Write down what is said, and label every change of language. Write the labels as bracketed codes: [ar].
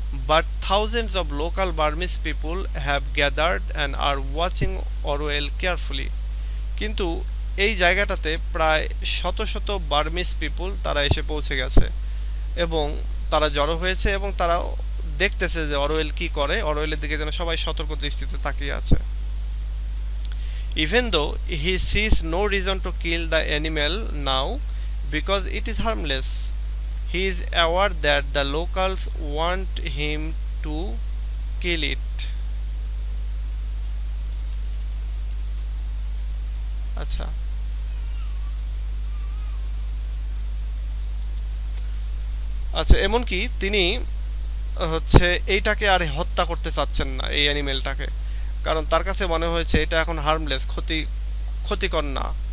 [en] But thousands of local Burmese people have gathered and are watching Orwell carefully. [bn] কিন্তু এই জায়গাটাতে প্রায় শত শত বার্মিজ পিপুল তারা এসে পৌঁছে গেছে এবং তারা জড়ো হয়েছে এবং তারা দেখতেছে যে অরওয়েল কি করে। অরওয়েলের দিকে যেন সবাই সতর্ক দৃষ্টিতে তাকিয়ে আছে। [en] Even though he sees no reason to kill the animal now because it is harmless, he is aware that the locals want him to kill it. [bn] আচ্ছা, আচ্ছা, এমনকি তিনি হচ্ছে এইটাকে আর হত্যা করতে চাচ্ছেন না, এই অ্যানিমেলটাকে, কারণ তার কাছে মনে হয়েছে এটা এখন হার্মলেস, ক্ষতিকর না।